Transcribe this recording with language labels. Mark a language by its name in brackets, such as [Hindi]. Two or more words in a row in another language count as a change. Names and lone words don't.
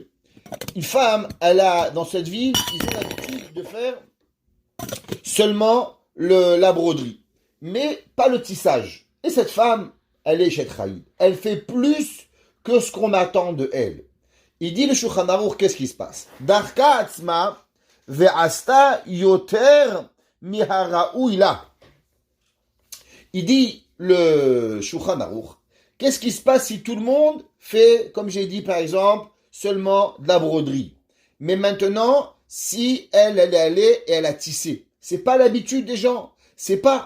[French] Une femme, dans cette ville, ils ont l'habitude de faire seulement la broderie, mais pas le tissage. Et cette femme, elle est [Hebrew] אשת חיל. [French] Elle fait plus que ce qu'on attend de elle. Il dit le Shulchan Aruch, qu'est-ce qui se passe? [Hebrew] דרכה עצמה ועשתה יותר מהראוי לה. [French] Il dit le Shulchan Aruch, qu'est-ce qui se passe si tout le monde fait, comme j'ai dit par exemple, seulement de la broderie? Mais maintenant, si elle est allée et elle a tissé, c'est pas l'habitude des gens. C'est pas.